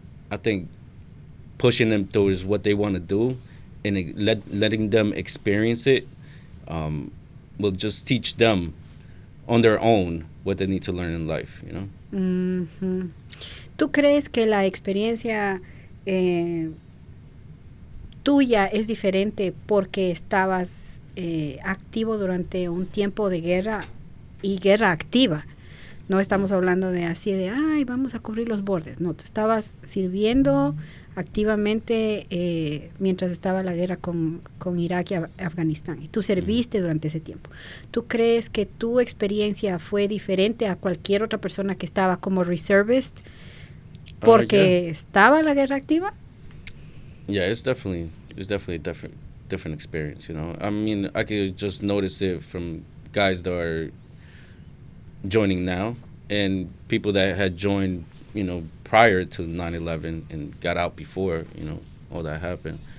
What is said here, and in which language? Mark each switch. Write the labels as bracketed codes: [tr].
[en] I think pushing them towards what they want to do and letting them experience it will just teach them on their own what they need to learn in life, Mm-hmm. [es] ¿Tú crees que la experiencia tuya es diferente porque estabas activo durante un tiempo de guerra y guerra activa? No estamos hablando de así de, vamos a cubrir los bordes. No, tú estabas sirviendo activamente mientras estaba la guerra con Irak y Afganistán. Y tú serviste durante ese tiempo. ¿Tú crees que tu experiencia fue diferente a cualquier otra persona que estaba como reservist porque estaba la guerra activa? [en] Yeah, it's definitely a different experience, I mean, I could just notice it from guys that are joining now and people that had joined, prior to 9/11 and got out before, all that happened.